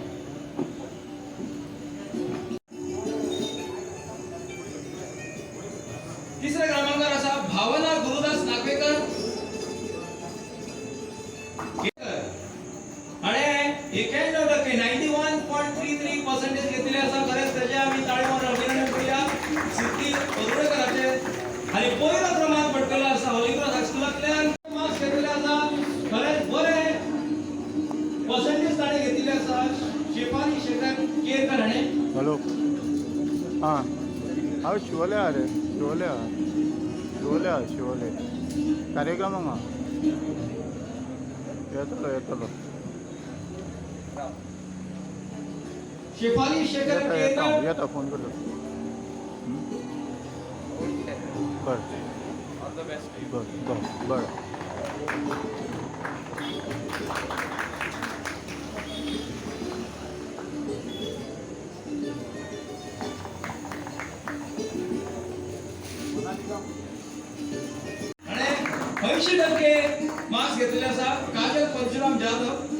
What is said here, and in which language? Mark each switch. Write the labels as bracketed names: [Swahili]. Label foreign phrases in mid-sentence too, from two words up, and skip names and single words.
[Konkani] तिसऱ्या क्रमांकावर असा भावना गुरुदास नागवेकर आणि 91% 91.33% घेतलेले असा. खरेच त्याचे आम्ही टाळे मारून अभिनंदन करूया सिद्धी पदुडेकरांचे. आणि पहिला क्रमांक पटकला असा होलीक्रॉस हायस्कुलांतल्यान मार्क्स घेतलेले असा. खरेच बरे पर्सेंटेज ताणे घेतलेले असा शेफाली शेखर केरकर हाणे. हॅलो हां हांव शिवोले हा रे शिवोले कार्यक्रमाक हा येतलो शेफाली शेखर केरकर. येता फोन करतो. बरं बरं. आणि 80% मार्क्स घेतलेले असा काजल परशुराम जाधव.